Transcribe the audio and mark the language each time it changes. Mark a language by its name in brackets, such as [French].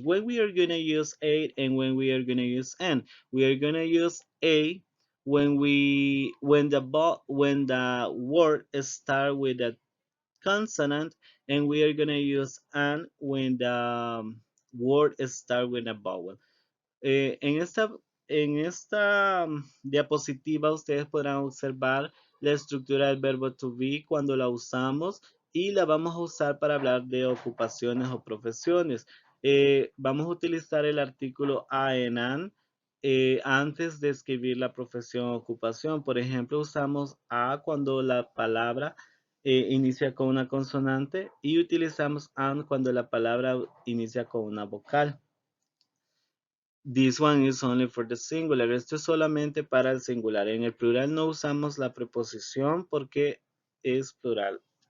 [English] When we are gonna use a and when we are gonna use n, we are gonna use a when the word start with a consonant, and we are gonna use an when the word start with a vowel. [Spanish] En esta diapositiva ustedes podrán observar la estructura del verbo to be cuando la usamos y la vamos a usar para hablar de ocupaciones o profesiones. Vamos a utilizar el artículo a en an antes de escribir la profesión o ocupación. Por ejemplo, usamos a cuando la palabra inicia con una consonante y utilizamos an cuando la palabra inicia con una vocal. [English] This one is only for the singular. [Spanish] Esto es solamente para el singular. En el plural no usamos la preposición porque es plural.